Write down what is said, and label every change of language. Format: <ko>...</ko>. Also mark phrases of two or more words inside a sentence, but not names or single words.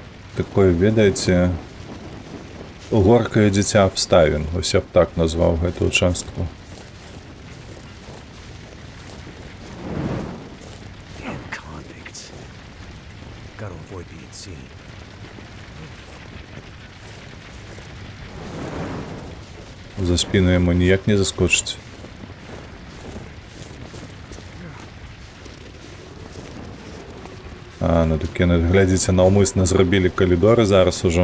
<be>такое, ведаеце, горкае дзіця абставін. Вось я б так назваў гэту участку.</be> <en>Damn convicts. Gotta avoid being seen.</en> <be>За спіну яму ніяк не заскочыць. А, ну так яны, глядзіце, наўмысна зрабілі калідоры зараз ужо.</be>